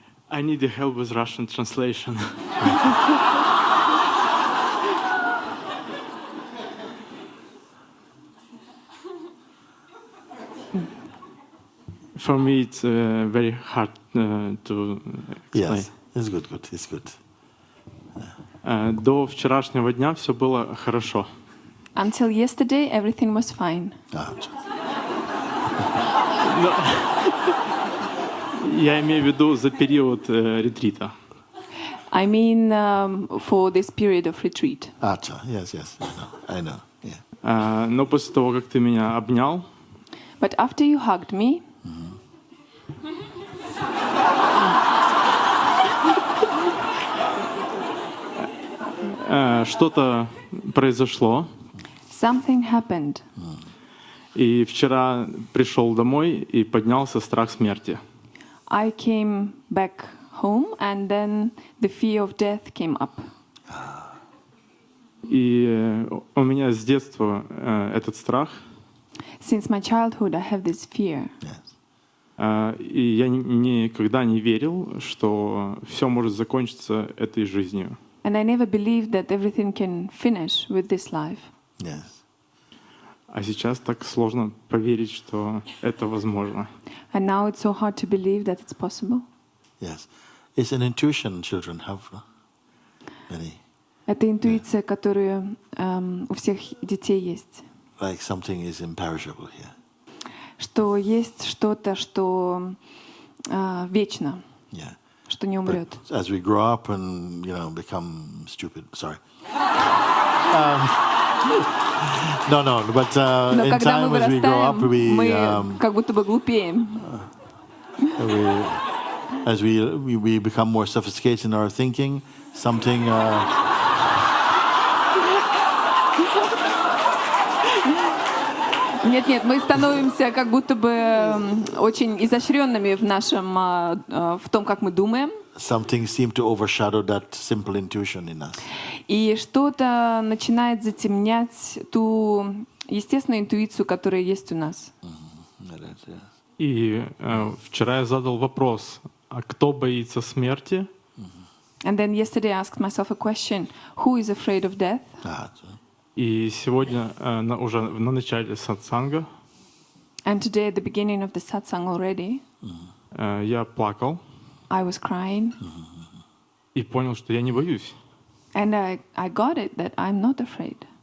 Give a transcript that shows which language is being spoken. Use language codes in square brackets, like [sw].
[en] I need your help with Russian translation. For me, it's very hard to explain. Yes, it's good, it's good. [ru] До вчерашнего дня все было хорошо. [en] Until yesterday, everything was fine. [ru] Я имею в виду за период ретрита. [en] I mean, for this period of retreat. Yes, I know, yeah. [ru] Но после того, как ты меня обнял, [en] But after you hugged me, [ru] что-то произошло. [en] something happened. [ru] И вчера пришел домой и поднялся страх смерти. [en] I came back home, and then the fear of death came up. [ru] И у меня с детства этот страх. [en] Since my childhood, I have this fear. [ru] И я никогда не верил, что все может закончиться этой жизнью. [en] And I never believed that everything can finish with this life. Yes. [ru] А сейчас так сложно поверить, что это возможно. [en] And now it's so hard to believe that it's possible. Yes. It's an intuition children have. Many. [ru] Это интуиция, которая у всех детей есть. [en] Like something is imperishable here. [ru] Что есть что-то, что вечно, [en] Yeah. [ru] что не умрет. [en] But as we grow up and become stupid, sorry. No, but [ru] Но [en] in [ru] когда [en] time [ru] мы [en] as we grow up, [ru] вырастаем, мы как будто бы глупеем. [en] As we become more sophisticated in our thinking, something. [ru] Нет, мы становимся как будто бы очень изощренными в нашем, в том, как мы думаем. [en] Something seems to overshadow that simple intuition in us. [ru] И что-то начинает затемнять ту естественную интуицию, которая есть у нас. И вчера я задал вопрос, а кто боится смерти? [en] And then yesterday I asked myself a question: who is afraid of death? [ru] И сегодня уже на начале сатсанга [en] And today, at the beginning of the satsang already, [ru] я плакал [en] I was crying, [ru] и понял, что я не боюсь. [en] and I got it that I'm not afraid.